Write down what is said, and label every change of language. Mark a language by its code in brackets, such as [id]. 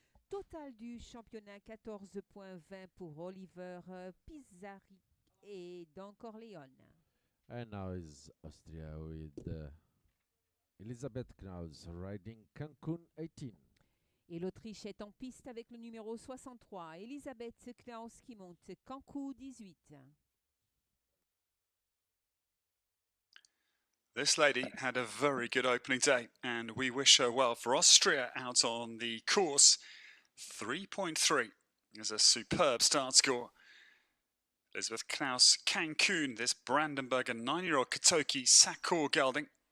[fr] Total du championnat 14.20 pour Oliver Pisaric et Don Corleone. [en] And now is Austria with Elisabeth Knaus riding Cancun 18. [fr] Et l'Autriche est en piste avec le numéro 63, Elisabeth Knaus qui monte Cancun 18. [en] This lady had a very good opening day, and we wish her well. For Austria out on the course, 3.3 is a superb start score. Elisabeth Knaus, Cancun, this Brandenburger 9-year-old Katoki Sakor gelding.